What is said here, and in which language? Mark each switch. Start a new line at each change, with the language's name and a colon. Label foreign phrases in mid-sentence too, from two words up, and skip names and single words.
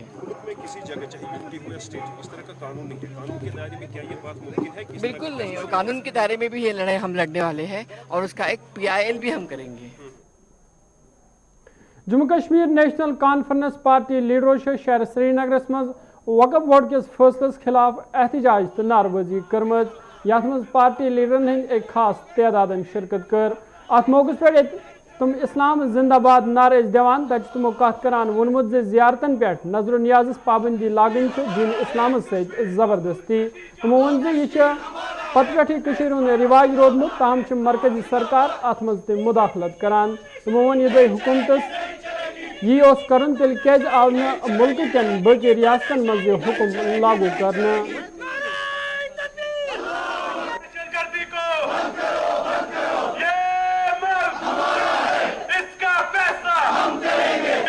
Hindi: किसी जगह चाहे यूटी हो या स्टेट, उस तरह का कानून नहीं है। कानून के दायरे में क्या ये बात मुमकिन है? बिल्कुल नहीं, और कानून के दायरे में भी ये लड़ाई हम लड़ने वाले हैं और उसका एक PIL भी हम करेंगे।
Kashmiri: जम्मू कश्मीर नेशनल कॉन्फ्रेंस पार्टी लीडरों शहर श्रीनगर मज वक्फ बोर्ड किस फैसलस खिलाफ एहतजाज तो नारबाजी कर्मत। यथ मज पार्टी लीडरन हंद एक खास तादाद शिरकत कर। अत मौके पे तुम इस्लाम जिंदाबाद नारे दिवान तक तमो कत करान वोनमुत जे जियारतन पे नजर नियाज पाबंदी लागन दीन इस्लाम सत जबरदस्ती। तमो वोन जे यह पत पे रिवाज रोदमुत, ताहम मरकजी सरकार अत मज मुदाखलत करान। तमो वोन यह हुकूमत यी करन तेल क्या आव न मुल्क कन बकी रियासतन मज यह हुक्म लागू करना।
Hindi: इसका फैसला हम करेंगे।